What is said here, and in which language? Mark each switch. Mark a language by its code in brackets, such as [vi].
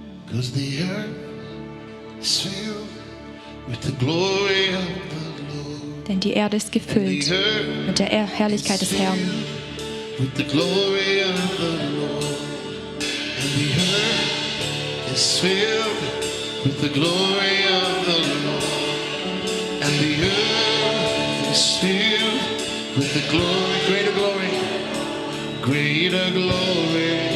[en] Cause the earth is filled with the glory of the Lord. [de] Denn die Erde ist gefüllt mit der Herrlichkeit des Herrn. [en] With the glory of the Lord. The earth is filled with the glory of the Lord. And the earth is filled with the glory, greater glory, greater glory.